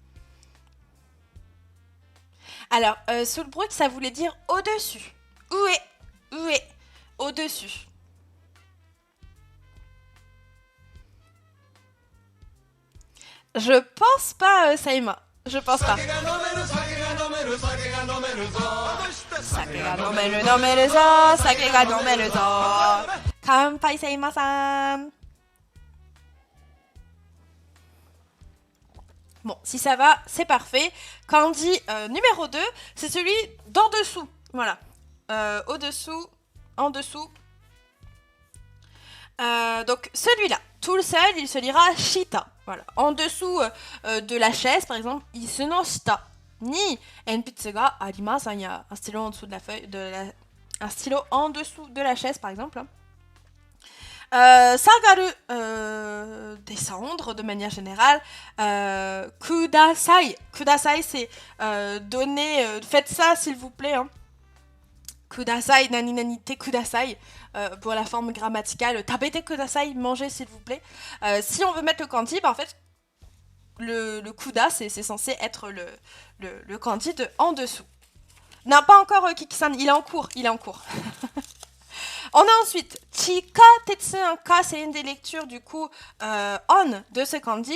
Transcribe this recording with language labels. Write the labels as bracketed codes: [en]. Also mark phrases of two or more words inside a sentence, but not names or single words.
[fr] Alors, sous le bruit, ça voulait dire au-dessus. Ue, au-dessus. Je pense pas, Saïma. Je pense pas. [ja] 酒が飲めるぞ、酒が飲めるぞ. 乾杯せいまさん. [fr] Bon, si ça va, c'est parfait. Kanji numéro 2, c'est celui d'en dessous. Voilà. Au-dessous, en dessous. Donc celui-là, tout le seul, il se lira Shita. Voilà. En dessous de la chaise, par exemple, [ja] 椅子の下に鉛筆があります. [fr] Il y a un stylo en dessous de la feuille, un stylo en dessous de la chaise, par exemple. Sagaru, descendre de manière générale. [ja] ください。ください, [fr] c'est donner. Faites ça, s'il vous plaît. Hein. [ja] ください、何々てください. [fr] Pour la forme grammaticale. [ja] 食べてください, [fr] mangez, s'il vous plaît. Si on veut mettre le kanji, bah, en fait, le kuda, c'est censé être le kanji de en dessous. Non, pas encore Kiki-san, il est en cours. Il est en cours. On a ensuite Chikatetsu, un K, c'est une des lectures du coup on de ce kanji.